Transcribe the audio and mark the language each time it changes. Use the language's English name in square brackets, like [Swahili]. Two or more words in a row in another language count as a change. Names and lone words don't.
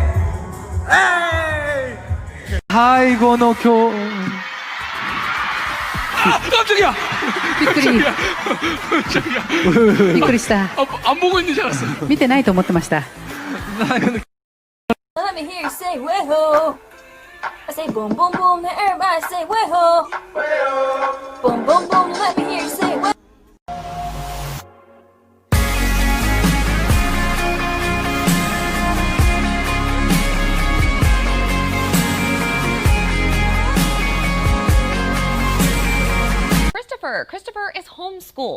[English] Hey! [Japanese] 最後の今日。 [Korean] 깜짝이야! [Japanese] びっくり。びっくりした。 [Korean] 안 보고 있는 줄 알았어. [Japanese] 見てないと思ってました。 [English] Let me hear you say way-ho. I say boom, boom, boom. Now everybody say way-ho. Boom, boom, boom. Let me hear you say way-ho. Christopher is homeschooled.